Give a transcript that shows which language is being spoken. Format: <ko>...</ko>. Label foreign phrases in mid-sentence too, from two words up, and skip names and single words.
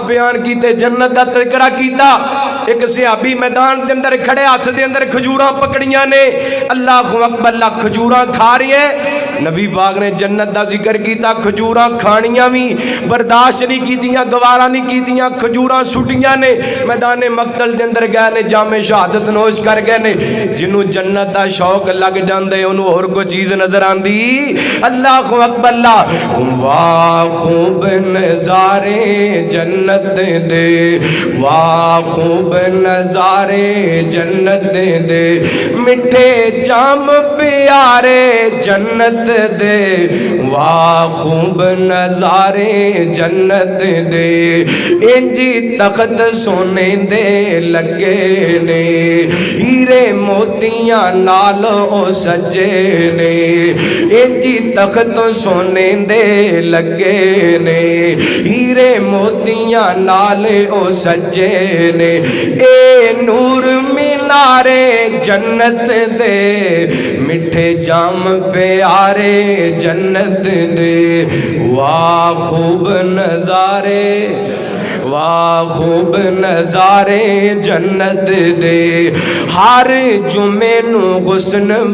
<pa>بیان کیتے جنت دا تذکرہ کیتا ایک صحابی میدان دے اندر کھڑے ہاتھ دے اندر کھجوراں پکڑیاں نے</pa> <ar>اللہ اکبر</ar> <pa>اللہ کھجوراں کھا رہی ہے نبی پاک نے جنت دا ذکر کیتا کھجوراں کھانیاں بھی برداشت نہیں کیتیاں گوارا نہیں کیتیاں کھجوراں سٹیاں نے میدان مقتل دے اندر گئے نے جام شہادت نوش کر گئے نے جنوں جنت دا شوق لگ جاندے انہوں اور کوئی چیز نظر آندی</pa> <ar>اللہ اکبر</ar> <pa>اللہ واہ خوب نظارے جنت دے واہ خوب نظارے جنت دے مٹھے جام پیارے جنت دے واہ خوب نظارے جنت دے انجی تخت سونے دے لگے نے ہیرے موتیاں نال او سجے نے انجی تخت سونے دے لگے نے ہیرے موتیاں نال او سجے نے اے نور مینارے جنت دے مٹھے جام پیارے جنت دے واہ خوب نظارے واہ خوب نظارے جنت دے ہر جمعے نو حسن</pa>